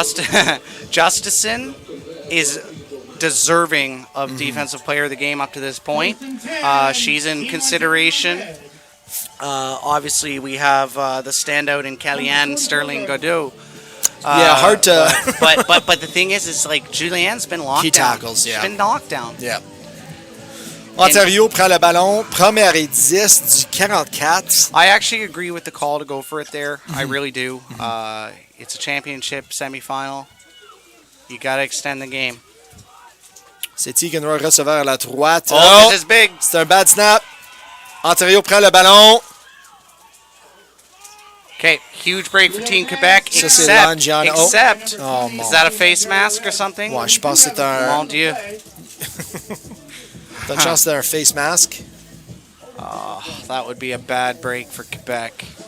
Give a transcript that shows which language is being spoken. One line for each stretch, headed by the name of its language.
English: Justison is deserving of defensive player of the game up to this point. She's in consideration. Obviously, we have the standout in Kellyanne Sterling Godot. Yeah, hard to... but the thing is like Julianne's been locked Key down. tackles, yeah. She's been knocked down. Yeah.
French: Ontario prend le ballon, première et 10 du 44.
English: I actually agree with the call to go for it there. I really do. It's a championship semifinal. You got to extend the game.
French: C'est Tegan-Roy, receveur à la droite.
English: Oh, this is big.
French: C'est un bad snap. Ontario prend le ballon.
English: Okay, huge break for Team Quebec.
French: Ça, c'est Langiano.
English: Except,
French: Oh, mon.
English: is that a face mask or something?
French: Ouais, je pense que c'est un... Mon Dieu. T'as une chance c'est un face mask.
English: Oh, that would be a bad break for Quebec.